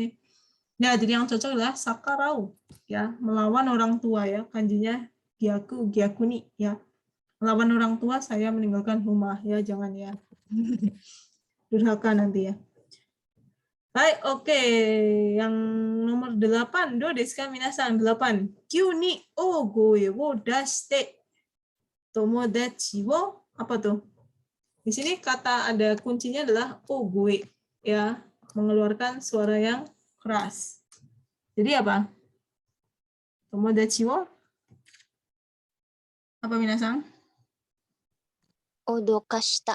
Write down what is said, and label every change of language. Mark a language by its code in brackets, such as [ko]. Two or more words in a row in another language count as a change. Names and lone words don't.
[id] Nah, jadi yang cocok adalah sakarau ya, melawan orang tua ya, kanjinya gyakuni ya, melawan orang tua saya meninggalkan rumah ya, jangan ya, durhaka nanti ya. Baik, oke. Yang nomor 8, [ja] do desu ka minasan? 8. Kyū ni ogoe wo dashite tomodachi wo, [id] apa tuh? Di sini kata ada kuncinya adalah ogoe ya, mengeluarkan suara yang keras. Jadi apa? [ja] Tomodachi wo [id] apa minasan? Odokashita.